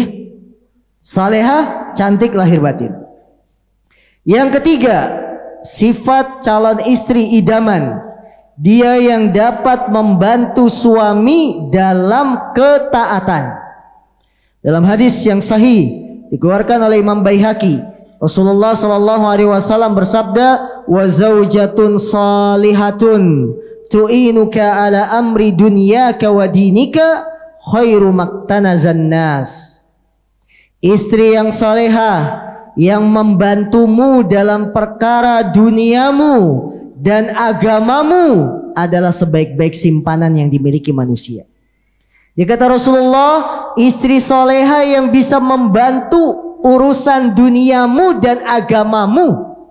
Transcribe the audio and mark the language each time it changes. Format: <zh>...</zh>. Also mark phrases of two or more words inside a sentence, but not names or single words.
<id>Saleha, cantik lahir batin. Yang ketiga, sifat calon istri idaman. Dia yang dapat membantu suami dalam ketaatan. Dalam hadis yang sahih dikeluarkan oleh Imam Baihaqi, Rasulullah</id> <ar>صلى الله عليه وسلم</ar> <id>bersabda,</id> <ar>"وزوجة صالحة تعينك على أمر دنياك ودينك خير ما اكتنز الناس."</ar> <id>Istri yang salehah yang membantumu dalam perkara duniamu dan agamamu adalah sebaik-baik simpanan yang dimiliki manusia. Dia kata Rasulullah, istri soleha yang bisa membantu urusan duniamu dan agamamu.</id>